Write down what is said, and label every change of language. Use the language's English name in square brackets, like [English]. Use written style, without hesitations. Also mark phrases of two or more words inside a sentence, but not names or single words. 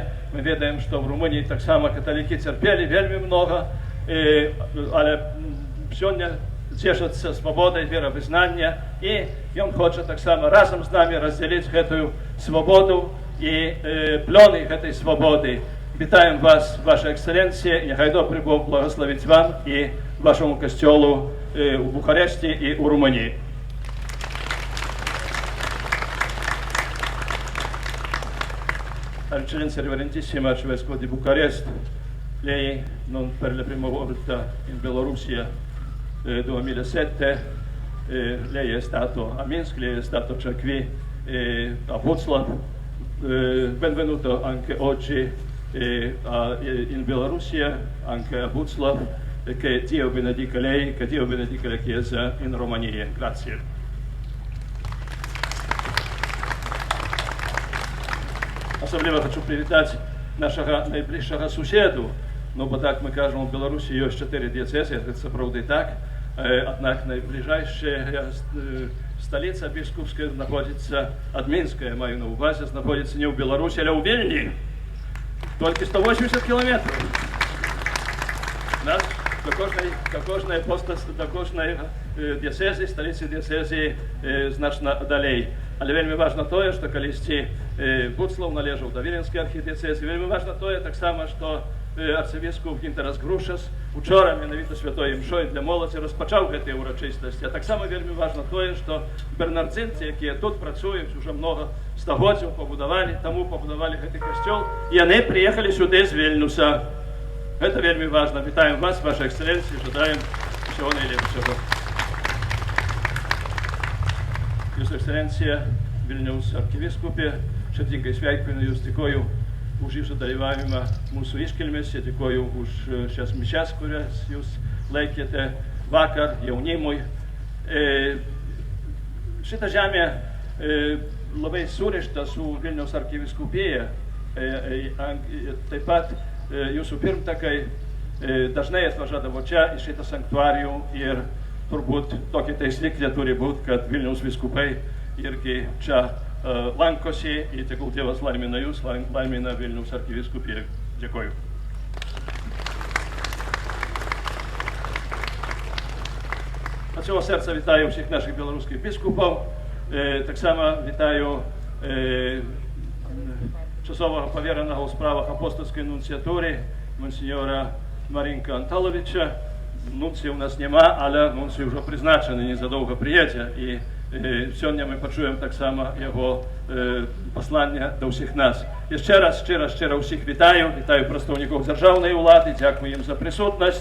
[Ukrainian] Ми відаємо, що в Румунії так само католики терпіли вельми много, але сьогодні cieszyться свободою віровизнання, і він хоче так само разом з нами розділити цю свободу і плони цієї свободи. Вітаємо вас, Ваша Ексцеленція, і нехай добрий Бог благословить вам і вашому костьолу у Бухаресті і у Румунії. [Italian] Eccellenza Reverendissima Arcivescovo di Bucarest, lei non per la prima volta in Bielorussia 2007, lei è stato a Minsk, lei è stato qui a Butzlav, benvenuto anche oggi in Bielorussia, anche a Butzlav. che Dio benedica lei, che Dio benedica la Chiesa in Romania. Grazie. [Ukrainian] Особливо хочу привітати нашого найближчого сусіду. Ну, бо так ми кажемо, в Білорусі є 4 дієцези, це правда і так. Однак найближча столиця біскупська знаходиться, Адмінська, я маю на увазі, знаходиться не в Білорусі, а у Вільні. Тільки 180 кілометрів. Нас до кожної дієцези, столиці дієцези значно далей. [Belarusian] Але вельми важно тое, што калісьці Буцлаў належаў да Віленскай архідыяцэзі, вельмі важна тое таксама, што арцыбіскуп Гінтарас Грушас учора менавіта святой імшой для моладзі распачаў гэтыя ўрачыстасці. А таксама вельмі важна тое, што бернардзінцы, якія тут працуюць ужо многа стагоддзяў, пабудавалі гэты касцёл, яны прыехалі сюды з Вільнюса. Гэта вельмі важна. Вітаем вас, ваша эксцэленцыя, жадаем усього найлепшага. [Lithuanian] Jūsu ekscelencija, Vilniaus arkivyskupė, širdingai sveikinu Jūs, dėkoju už Jūsų dalyvavimą mūsų iškilmėse, dėkoju už šias mišias, kurias Jūs laikėte vakar jaunimui. Šita žemė labai surišta su Vilniaus arkivyskupėje. Taip pat Jūsų pirmtakai dažnai atvažiuodavo čia į šitą sanktuarijų ir turbūt tokia taisyklė turi būti, kad Vilniaus vyskupai irgi čia lankosi ir tegul Dievas laimina Jūs, laimina Vilniaus arkivyskupija. Dėkoju. [Polish] Od całego serca witaję wszystkich naszych białoruskich biskupów. Tak samo witaję czasowego powierzonego w sprawach apostolskiej nuncjatury, monsignora Маринка Анталовича. [Ukrainian] Нунції у нас нема, але нунцій вже призначений, незадовго приїде. І сьогодні ми почуємо так само його послання до всіх нас. І ще раз, щиро всіх вітаю представників державної влади, дякую їм за присутність.